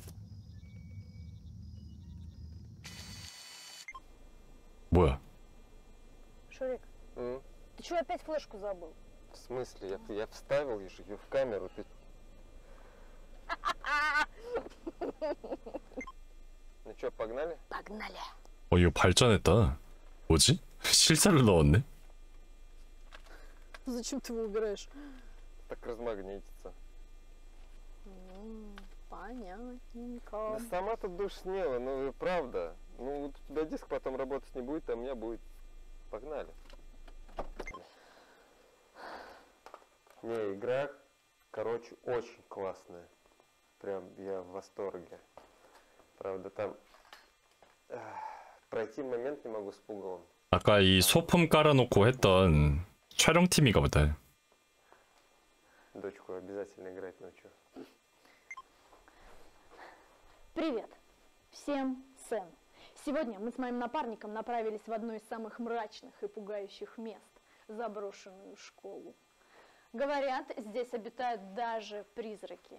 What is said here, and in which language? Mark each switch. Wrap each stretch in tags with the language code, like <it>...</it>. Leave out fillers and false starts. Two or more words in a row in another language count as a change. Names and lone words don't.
<ko>뭐야?</ko> <ru>Шурик, ты чего опять флешку забыл? В смысле? Я вставил ее в камеру. Ты... Ну что, погнали? Погнали.</ru> <ko>이거 발전했다. 뭐지? 실사를 넣었네?</ko> <ru>Зачем ты его убираешь? Так размагнитится. Понятненько. Да сама-то душнила, ну и правда. Ну вот у тебя диск потом работать не будет, а у меня будет. Погнали. Не, игра, короче, очень классная. Прям я в восторге. Правда, там пройти момент не могу с пугалом.</ru> <ko>아까 이 소품 깔아놓고 했던 촬영팀이가 보다.</ko> <ru>Дочку обязательно играть ночью. Привет. Всем Сэм. Сегодня мы с моим напарником направились в одно из самых мрачных и пугающих мест – заброшенную школу. Говорят, здесь обитают даже призраки.</ru>